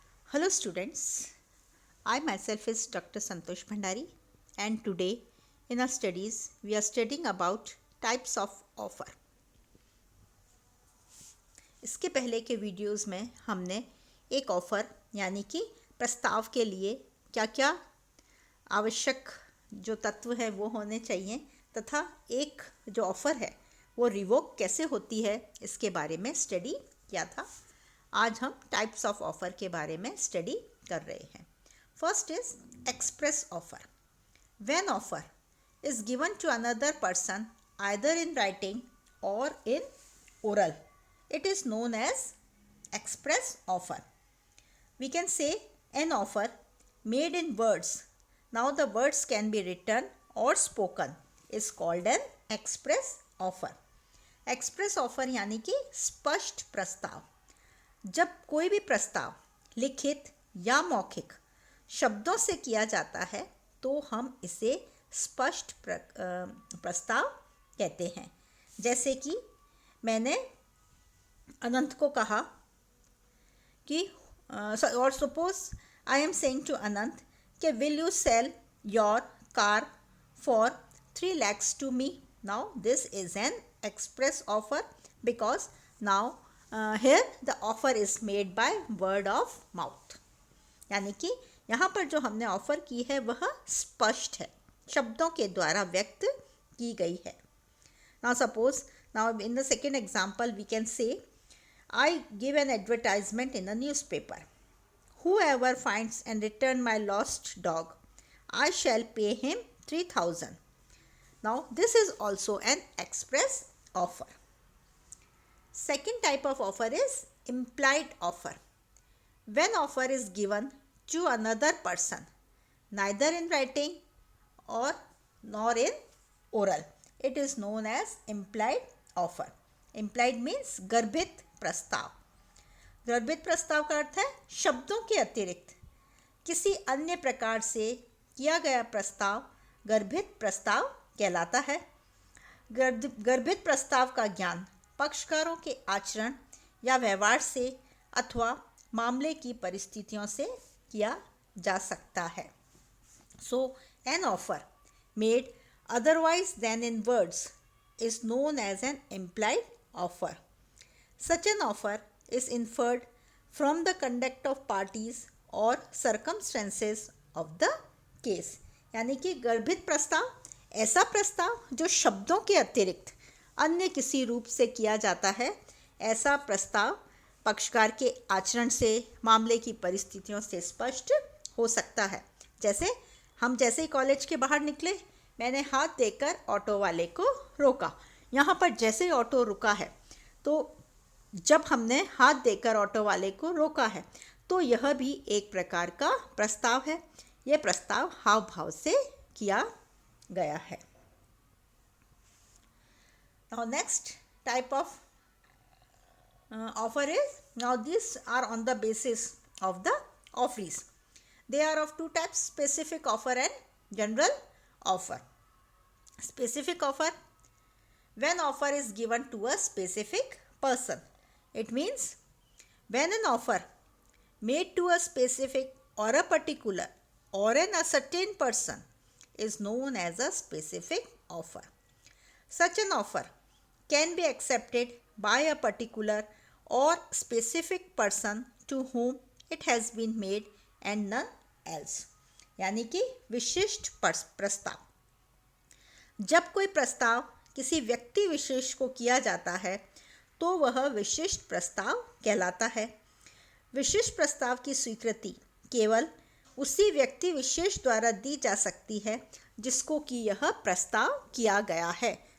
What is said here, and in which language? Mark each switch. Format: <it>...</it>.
<en>Hello students, I myself is Dr. Santosh Bhandari and today in our studies we are studying about types of offer.</en> <hi>इसके पहले के videos में हमने एक offer यानी कि प्रस्ताव के लिए क्या क्या आवश्यक जो तत्व है वो होने चाहिए तथा एक जो ऑफ़र है वो रिवोक कैसे होती है इसके बारे में स्टडी किया था। आज हम टाइप्स ऑफ ऑफ़र के बारे में स्टडी कर रहे हैं।</hi> <en>First is express offer. When offer is given to another person either in writing or in oral, it is known as express offer. We can say an offer made in words. Now the words can be written or spoken is called an express offer.</en> <hi>Express offer यानी कि स्पष्ट प्रस्ताव। जब कोई भी प्रस्ताव लिखित या मौखिक शब्दों से किया जाता है तो हम इसे स्पष्ट प्रस्ताव कहते हैं। जैसे कि मैंने अनंत को कहा कि और</hi> <en>Suppose I am saying to Anant कि will you sell your car for 3 lakhs to me. Now this is an express offer because now here the offer is made by word of mouth.</en> <hi>यानी कि यहाँ पर जो हमने offer की है वह स्पष्ट है, शब्दों के द्वारा व्यक्त की गई है।</hi> <en>Now suppose now in the second example we can say I give an advertisement in a newspaper. Whoever finds and return my lost dog, I shall pay him 3,000. Now this is also an express offer. Second type of offer is implied offer. When offer is given to another person, neither in writing or nor in oral, it is known as implied offer. Implied means</en> <hi>गर्भित प्रस्ताव। गर्भित प्रस्ताव का अर्थ है शब्दों के अतिरिक्त किसी अन्य प्रकार से किया गया प्रस्ताव गर्भित प्रस्ताव कहलाता है। गर्भित प्रस्ताव का ज्ञान पक्षकारों के आचरण या व्यवहार से अथवा मामले की परिस्थितियों से किया जा सकता है।</hi> <en>So an offer made otherwise then in words is known as an implied offer. Such an offer is inferred from the conduct of parties or circumstances of the case.</en> <hi>यानी कि गर्भित प्रस्ताव ऐसा प्रस्ताव जो शब्दों के अतिरिक्त अन्य किसी रूप से किया जाता है। ऐसा प्रस्ताव पक्षकार के आचरण से मामले की परिस्थितियों से स्पष्ट हो सकता है। जैसे हम जैसे ही कॉलेज के बाहर निकले, मैंने हाथ देकर ऑटो वाले को रोका। यहाँ पर जैसे ही ऑटो रुका है तो जब हमने हाथ देकर ऑटो वाले को रोका है तो यह भी एक प्रकार का प्रस्ताव है। यह प्रस्ताव हाव भाव से किया गया है।</hi> <en>Now next type of offer is, now this are on the basis of the offerees. They are of 2 types, specific offer and general offer. Specific offer, when offer is given to a specific person. It means when an offer made to a specific or a particular or a certain person is known as a specific offer. Such an offer can be accepted by a particular or specific person to whom it has been made and none else.</en> <hi>यानी कि विशिष्ट प्रस्ताव। जब कोई प्रस्ताव किसी व्यक्ति विशेष को किया जाता है तो वह विशिष्ट प्रस्ताव कहलाता है। विशिष्ट प्रस्ताव की स्वीकृति केवल उसी व्यक्ति विशेष द्वारा दी जा सकती है जिसको कि यह प्रस्ताव किया गया है।</hi>